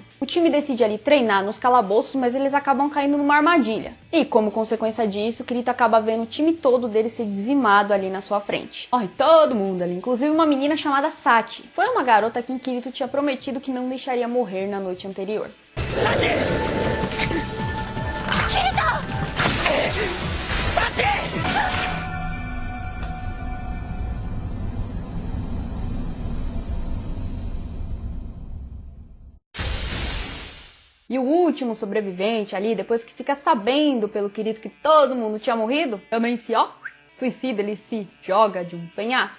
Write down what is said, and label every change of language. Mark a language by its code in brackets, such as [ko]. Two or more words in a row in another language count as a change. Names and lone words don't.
[pt] O time decide ali treinar nos calabouços, mas eles acabam caindo numa armadilha. E como consequência disso, o Kirito acaba vendo o time todo dele ser dizimado ali na sua frente. Morre todo mundo ali, inclusive uma menina chamada Sachi. Foi uma garota que Kirito tinha prometido que não deixaria morrer na noite anterior. Sachi! Kirito! Sachi! E o último sobrevivente ali, depois que fica sabendo pelo Kirito que todo mundo tinha morrido, também se suicida, ele se joga de um penhasco.